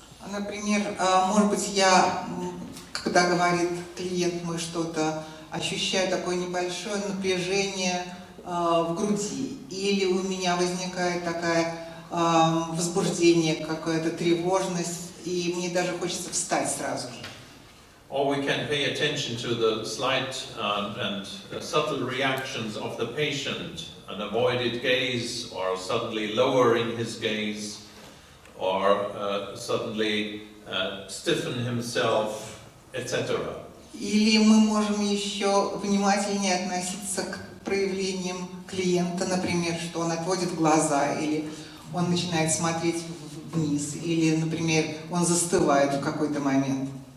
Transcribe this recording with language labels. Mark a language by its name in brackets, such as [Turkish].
[Russian] Например, может быть, я, когда говорит клиент мой что-то, ощущаю такое небольшое напряжение в груди, или у меня возникает такое возбуждение, какая-то тревожность, и мне даже хочется встать сразу же. [English] Or we can pay attention to the slight and subtle reactions of the patient, an avoided gaze, or suddenly lowering his gaze, or suddenly stiffen himself, etc. [Russian] Или мы можем еще внимательнее относиться к проявлениям клиента, например, что он отводит глаза, или он начинает смотреть вниз, или, например, он застывает в какой-то момент.